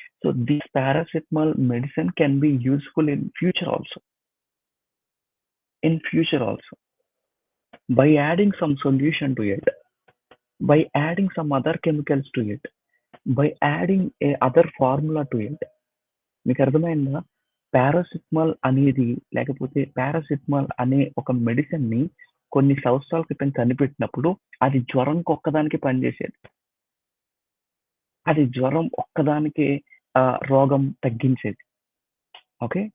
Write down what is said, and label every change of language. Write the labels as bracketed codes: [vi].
[en] So this paracetamol medicine can be useful in future also. by adding some solution to it, by adding some other chemicals to it, by adding a other formula to it. [te] మీకు అర్థమైందా? Paracetamol అనేది లేకపోతే paracetamol అనే ఒక మెడిసిన్‌ని కొన్ని సంవత్సరాల క్రితం కనిపెట్టినప్పుడు అది జ్వరంకి ఒక్కదానికే పనిచేసేది. అది జ్వరం ఒక్కదానికే రోగం తగ్గించేది. ఓకే.